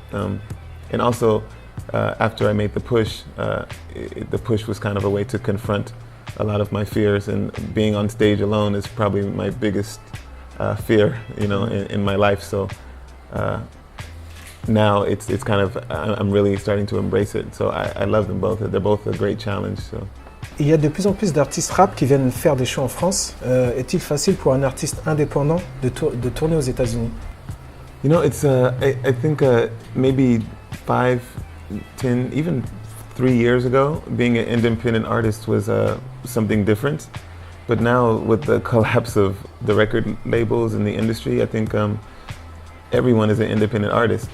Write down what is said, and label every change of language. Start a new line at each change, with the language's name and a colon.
English: And also, after I made the push was kind of a way to confront a lot of my fears, and being on stage alone is probably my biggest fear, you know, in my life. So now it's kind of, I'm really starting to embrace it. So I love them both. They're both a great challenge. So.
French: Il y a de plus en plus d'artistes rap qui viennent faire des shows en France. Est-il facile pour un artiste indépendant de tourner aux États-Unis?
English: You know, it's I think maybe 5, 10, even 3 years ago, being an independent artist was something different. But now, with the collapse of the record labels in the industry, I think everyone is an independent artist.